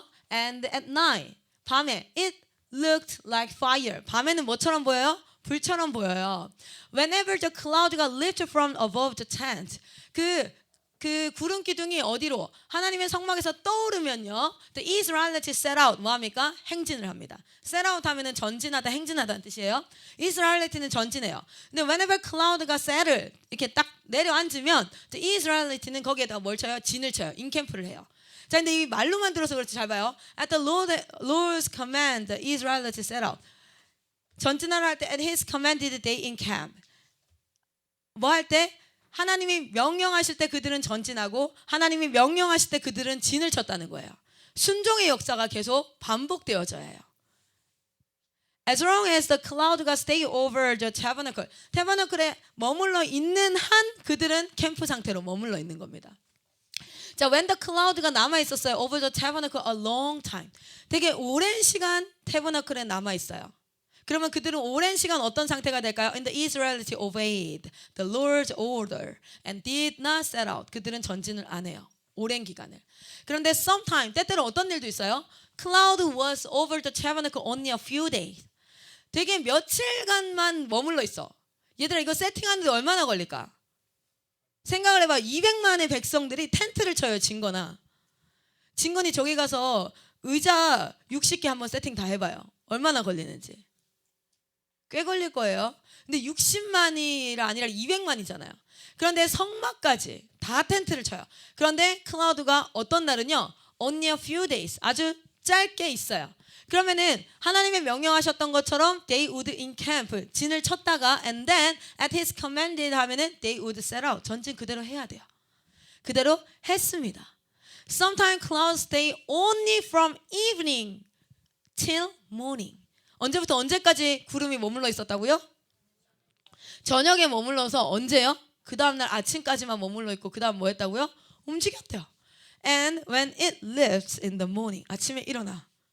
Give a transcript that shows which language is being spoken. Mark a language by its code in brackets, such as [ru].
[en] And at night, [ko] 밤에 [en] it looked like fire. [ko] 밤에는 뭐처럼 보여요? 불처럼 보여요. [en] Whenever the cloud가 lifted from above the tent. [ko] 그 구름 기둥이 어디로? 하나님의 성막에서 떠오르면요. [en] The Israelites set out. [ko] 뭐합니까? 행진을 합니다. set out 하면은 전진하다, 행진하다는 뜻이에요. Israelite는 전진해요. 근데 whenever cloud가 settle 이렇게 딱 내려앉으면 The Israelite는 거기에다가 뭘 쳐요? 진을 쳐요. 인캠프를 해요. 자, 근데 이 말로만 들어서 그렇지 잘 봐요. [en] At the Lord's command, the Israelites set out. [ko] 전진하라 할 때 [en] at His commanded they encamp. [ko] 뭐 할 때? 하나님이 명령하실 때 그들은 전진하고 하나님이 명령하실 때 그들은 진을 쳤다는 거예요. 순종의 역사가 계속 반복되어져야 해요. [en] As long as the cloud가 stay over the tabernacle, [ko] tabernacle에 머물러 있는 한 그들은 캠프 상태로 머물러 있는 겁니다. 자, [en] when the cloud [ko] 가 남아 있었어요. [en] over the tabernacle a long time. [ko] 되게 오랜 시간 tabernacle에 남아 있어요. 그러면 그들은 오랜 시간 어떤 상태가 될까요? [en] And the Israelites obeyed the Lord's order and did not set out. [ko] 그들은 전진을 안 해요. 오랜 기간을. 그런데 [en] sometime, [ko] 때때로 어떤 일도 있어요. [en] Cloud was over the tabernacle only a few days. [ko] 되게 며칠간만 머물러 있어. 얘들아 이거 세팅하는데 얼마나 걸릴까? 생각을 해봐. 200만의 백성들이 텐트를 쳐요. 진건이 저기 가서 의자 60개 한번 세팅 다 해봐요. 얼마나 걸리는지. 꽤 걸릴 거예요. 근데 60만이라 아니라 200만이잖아요. 그런데 성막까지 다 텐트를 쳐요. 그런데 클라우드가 어떤 날은요. [en] only a few days. [ko] 아주 짧게 있어요. 그러면은 하나님의 명령하셨던 것처럼 [en] they would encamp, [ko] 진을 쳤다가 [en] and then at his commanded 하면은 they would set out. [ko] 전진 그대로 해야 돼요. 그대로 했습니다. [en] Sometimes clouds stay only from evening till morning. [ko] 언제부터 언제까지 구름이 머물러 있었다고요? 저녁에 머물러서 언제요? 그 다음날 아침까지만 머물러 있고 그 다음 뭐 했다고요? 움직였대요. [en] And when it lifts in the morning, [ko] 아침에 일어나.